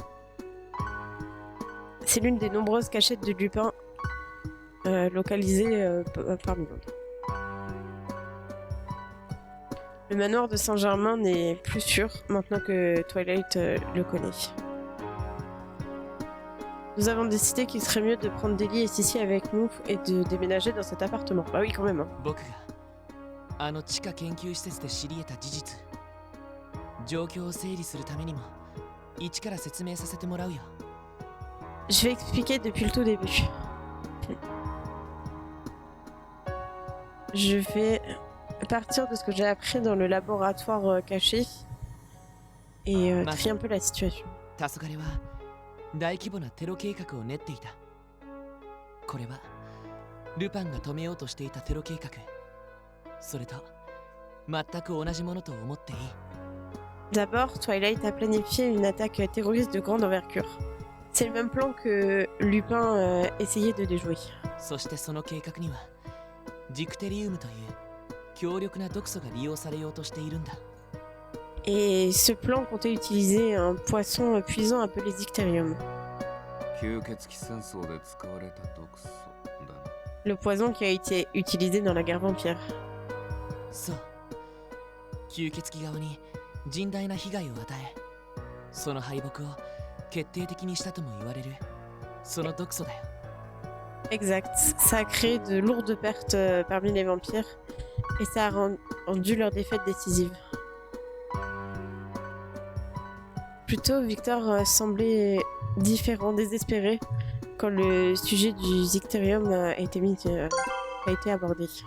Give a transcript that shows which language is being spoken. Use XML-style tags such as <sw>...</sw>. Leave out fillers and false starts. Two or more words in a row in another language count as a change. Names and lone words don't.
<fr>C'est l'une des nombreuses cachettes de Lupin localisées parmi nous. Le manoir de Saint-Germain n'est plus sûr maintenant que Twilight le connaît. Nous avons décidé qu'il serait mieux de prendre Deli et Sissi avec nous et de déménager dans cet appartement. Bah oui, quand même. Hein.</fr> <ja>僕があの地下研究施設で知り得た事実状況を整理するためにも一から説明させてもらうよ</ja> <fr>Je vais expliquer depuis le tout début. Je vais partir de ce que j'ai appris dans le laboratoire caché et trier un peu la situation.</fr> <ja>黄昏は大規模なテロ計画を練っていたこれはルパンが止めようとしていたテロ計画それと全く同じものと思っていい</ja> <fr>D'abord, Twilight a planifié une attaque terroriste de grande envergure. C'est le même plan que Lupin essayait de déjouer.</fr> <ja>そしてその計画にはジクテリウムという強力な毒素が利用されようとしているんだ</ja> <fr>Et ce plan comptait utiliser un poisson puissant appelé Zicterium.</fr> <ja>吸血鬼戦争で使われた毒素だな。</ja> <fr>Le poison qui a été utilisé dans la guerre vampire.</fr> <ja>そう吸血鬼側に甚大な被害を与えその敗北を決定的にしたとも言われるその毒素だよ</ja> <fr>Exact. Ça a créé de lourdes pertes parmi les vampires et ça a rendu leur défaite décisive. Plutôt, Victor semblait différent, désespéré quand le sujet du Zicterium a été abordé.</fr>